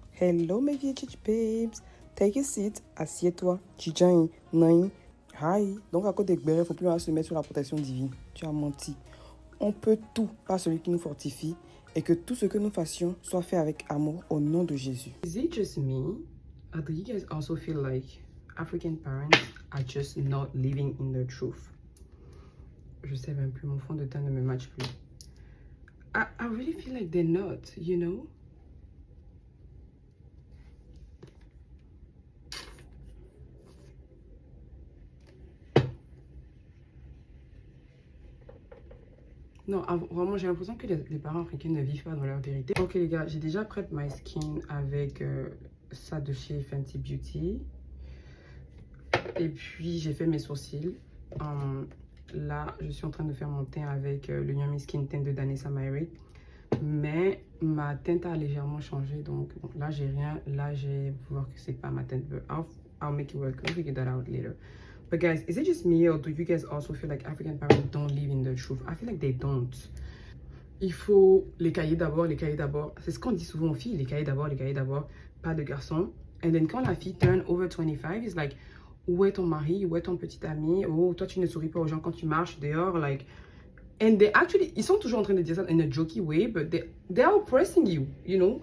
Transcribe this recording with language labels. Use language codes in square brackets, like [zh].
[en] Hello, [fr] mes vieilles [en] babes. Take a seat. [fr] Assieds-toi. [en] Chichai. Nai. Hi. [fr] Donc, à côté de Gbere, il ne faut plus se mettre sur la protection divine. Tu as menti. On peut tout par celui qui nous fortifie. Et que tout ce que nous fassions soit fait avec amour au nom de Jésus. [en] Is it just me? Or do you guys also feel like African parents are just not living in the truth? [fr] Je sais même plus, mon fond de teint ne me matche plus. [en] I really feel like they're not, you know? [fr] Non, vraiment, j'ai l'impression que les parents africains ne vivent pas dans leur vérité. Ok les gars, j'ai déjà [en] prep my skin [fr] avec ça de chez Fenty Beauty. Et puis, j'ai fait mes sourcils. Là, je suis en train de faire mon teint avec le Yummy Skin Tint de Danessa Myrick. Mais ma teinte a légèrement changé. Donc là, j'ai rien. Là, j'ai voir que c'est pas ma teinte. [en] But I'll make it work. I'll figure that out later. But guys, is it just me or do you guys also feel like African parents don't live in the truth? I feel like they don't. [fr] Il faut les cahiers d'abord, les cahiers d'abord. C'est ce qu'on dit souvent aux filles, les cahiers d'abord, pas de garçons. [en] And then [fr] quand la fille [en] turn over 25, it's like, [fr] où est ton mari, où est ton petit ami? Oh, toi tu ne souris pas aux gens quand tu marches dehors, like. [en] And they actually, [fr] ils sont toujours en train de dire ça [en] in a jokey way, but they are oppressing you, you know?